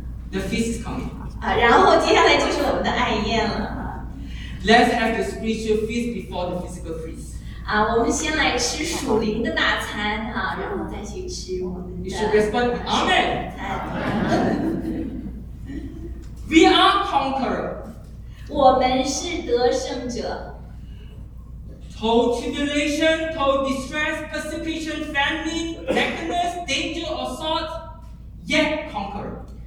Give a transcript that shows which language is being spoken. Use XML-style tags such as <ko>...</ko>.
<en>The feast is coming.</en> <zh>然后接下来就是我们的爱宴了。</zh> <en>Let's have the spiritual feast before the physical feast.</en> <zh>我们先来吃属灵的大餐哈，然后再去吃我们的。</zh> <en>You should respond, Amen. We are conqueror.</en> <zh>我们是得胜者。</zh> <en>Through tribulation, through distress, persecution, famine, nakedness, danger, or sword, yet conqueror.</en>